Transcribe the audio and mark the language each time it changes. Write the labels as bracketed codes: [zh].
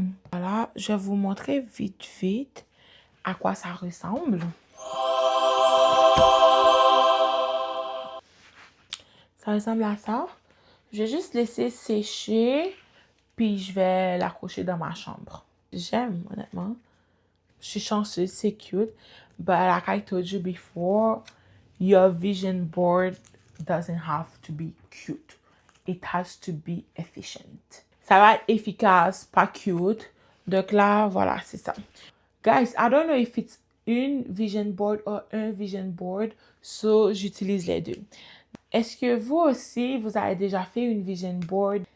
[fr] Voilà, je vais vous montrer vite à quoi ça ressemble. Ça ressemble à ça. Je vais juste laisser sécher, puis je vais l'accrocher dans ma chambre. J'aime, honnêtement. Je suis chanceuse, c'est cute. [en] But like I told you before, your vision board doesn't have to be cute. It has to be efficient. [fr] Ça va être efficace, pas cute. Donc là, voilà, c'est ça. [en] Guys, I don't know if it's [fr] une vision board [en] or [fr] un vision board, [en] so [fr] j'utilise les deux. Est-ce que vous aussi, vous avez déjà fait une vision board?